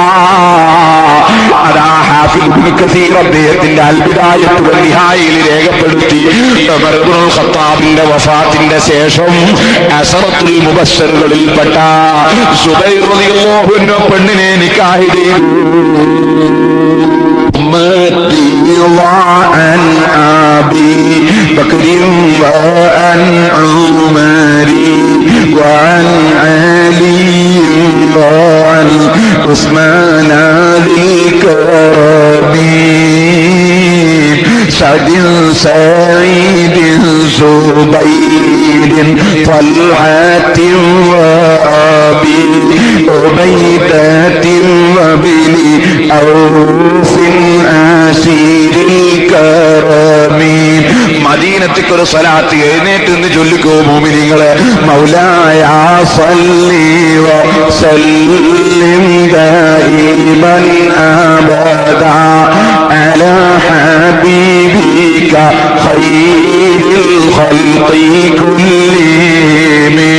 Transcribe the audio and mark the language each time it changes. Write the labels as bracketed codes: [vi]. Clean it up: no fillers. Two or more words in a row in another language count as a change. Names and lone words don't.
[ml] അതാ ഹാഫിദ് ഇബ്നു കസീർ അദ്ദേഹത്തിന്റെ അൽ ബിദായത്ത് വൻ നിഹായയിൽ രേഖപ്പെടുത്തി. ഉമർ ഇബ്നുൽ ഖത്താബിന്റെ വഫാത്തിന്റെ ശേഷം അസറത്തുൽ മുബശ്ശറുകളിൽപ്പെട്ട സുബൈർ [ar] رضي الله عنه [ml] പെണ്ണിനെ നിക്കാഹ് ചെയ്തു. [ar] عن أبي بكر وعن عمر وعن علي وعن عثمان ذي الكرم سعد سعيد زبير طلحة وأبي عبيدة وابن عوف آسير الكرم. [ml] മദീനത്തേക്ക് ഒരു സ്വലാത്ത് എഴുന്നേറ്റ് നിന്ന് ചൊല്ലിക്കോ മോമിനിങ്ങളെ. [ar] مولاي صل وسلم دائما أبدا على حبيبك خير الخلق كلهم.